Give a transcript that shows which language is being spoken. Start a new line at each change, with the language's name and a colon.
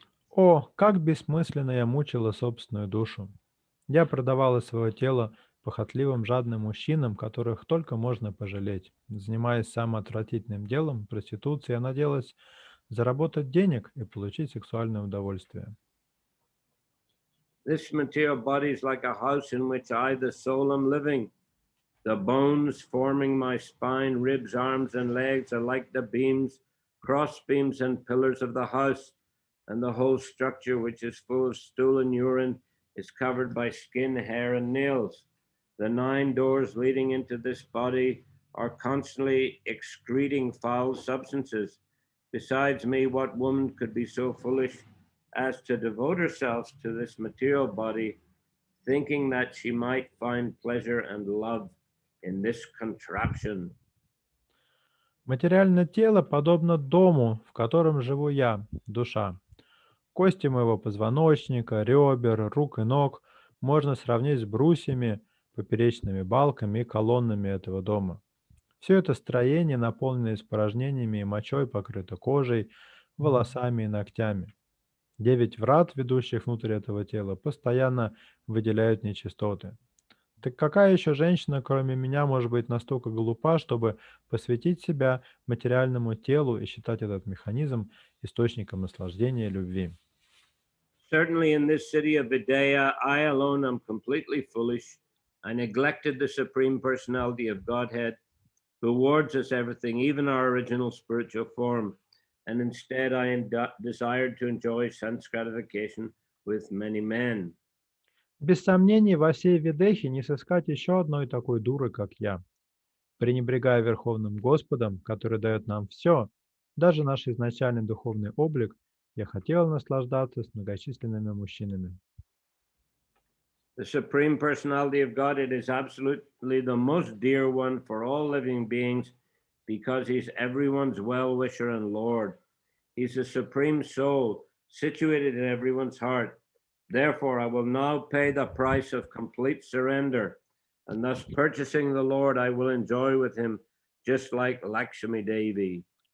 Russian: О, как бессмысленно я мучила собственную душу! Я продавала свое тело похотливым, жадным мужчинам, которых только можно пожалеть. Занимаясь самым отвратительным делом, проституцией, я надеялась заработать денег и получить сексуальное удовольствие.
English: This material body is like a house in which I, the soul, am living. The bones forming my spine, ribs, arms, and legs are like the beams, cross beams, and pillars of the house, and the whole structure, which is full of stool and urine, is covered by skin, hair, and nails. The 9 doors leading into this body are constantly excreting foul substances. Besides me, what woman could be so foolish as to devote herself to this material body, thinking that she might find pleasure and love in this contraption?
Russian: Материальное тело подобно дому, в котором живу я, душа. Кости моего позвоночника, ребер, рук и ног можно сравнить с брусьями, поперечными балками и колоннами этого дома. Все это строение, наполненное испражнениями и мочой, покрыто кожей, волосами и ногтями. 9 врат, ведущих внутрь этого тела, постоянно выделяют нечистоты. Так какая еще женщина, кроме меня, может быть настолько глупа, чтобы посвятить себя материальному телу и считать этот механизм источником наслаждения и любви?
English: Certainly, in this city of Vidya, I alone am completely foolish. I neglected the Supreme Personality of Godhead, who awards us everything, even our original spiritual form. And instead, I desired to enjoy sense gratification with many men.
Russian: Без сомнений, во всей Ведехе не сыскать еще одной такой дуры, как я. Пренебрегая Верховным Господом, который дает нам все, даже наш изначальный духовный облик, я хотел наслаждаться с многочисленными мужчинами.
English: The Supreme Personality of Godhead is absolutely the most dear one for all living beings because he's everyone's well wisher and Lord. He's the Supreme Soul situated in everyone's heart. Therefore, I will now pay the price of complete surrender, and thus purchasing the Lord, I will enjoy with him, just like Lakshmi Devi.